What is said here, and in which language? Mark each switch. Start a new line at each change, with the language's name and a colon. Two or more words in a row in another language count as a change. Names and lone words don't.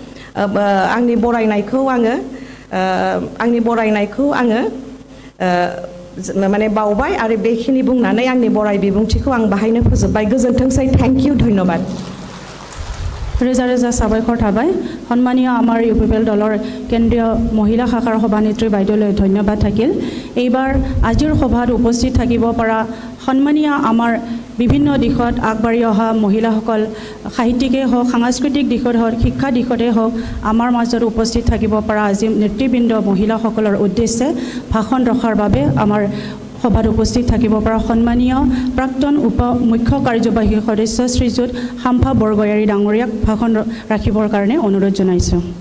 Bodo: आंनि बरायनायखौ आङो माने बावबाय आरो बेखिनि बुंनानै आंनि बराय बिबुंथिखौ आं बाहायनो फोजोबबाय गोजोन्थोंसै
English: thank you
Bodo: धन्यबाद रेजा रेजा साबायखर थाबाय
Assamese: সন্মানীয় আমাৰ UPPL দলৰ কেন্দ্ৰীয় মহিলা শাখাৰ সভানেত্ৰী বাইদেউলৈ ধন্যবাদ থাকিল এইবাৰ আজিৰ সভাত উপস্থিত থাকিব পৰা সন্মানীয় আমাৰ বিভিন্ন দিশত আগবাঢ়ি অহা মহিলাসকল সাহিত্যিকেই হওক সাংস্কৃতিক দিশত হওক শিক্ষা দিশতে হওক আমাৰ মাজত উপস্থিত থাকিব পৰা আজি নেতৃবৃন্দ মহিলাসকলৰ উদ্দেশ্যে ভাষণ ৰখাৰ বাবে আমাৰ সভাত উপস্থিত থাকিব পৰা সন্মানীয় প্ৰাক্তন মুখ্য কাৰ্যবাহী সদস্য শ্ৰীযুত শাম্ফা বৰগয়াৰী ডাঙৰীয়াক ভাষণ ৰাখিবৰ কাৰণে অনুৰোধ জনাইছোঁ